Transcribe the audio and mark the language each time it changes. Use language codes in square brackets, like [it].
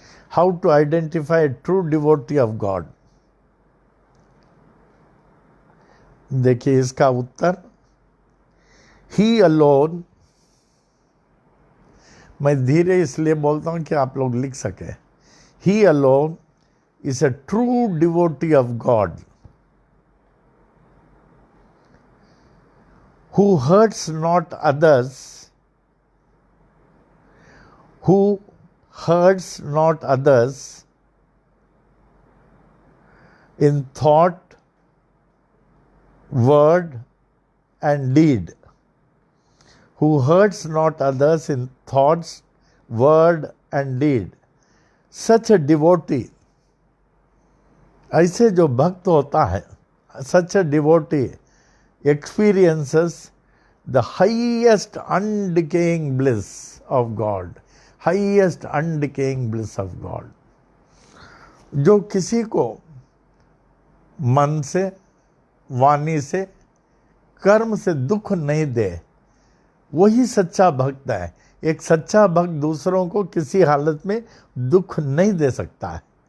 [en] How to identify true devotee of God. [hi] देखिए इसका उत्तर, [en] He alone. [hi] मैं धीरे इसलिए बोलता हूं कि आप लोग लिख सके। [en] He alone is a true devotee of God, who hurts not others, who hurts not others in thought, word and deed, who hurts not others in thoughts, word and deed. Such a devotee, [hi] ऐसे जो भक्त होता है, [en] such a devotee experiences the highest undecaying bliss of God, highest undecaying bliss of God. [hi] जो किसी को मन से, वाणी से, कर्म से दुख नहीं दे, वही सच्चा भक्त है। एक सच्चा भक्त दूसरों को किसी हालत में दुख नहीं दे सकता है।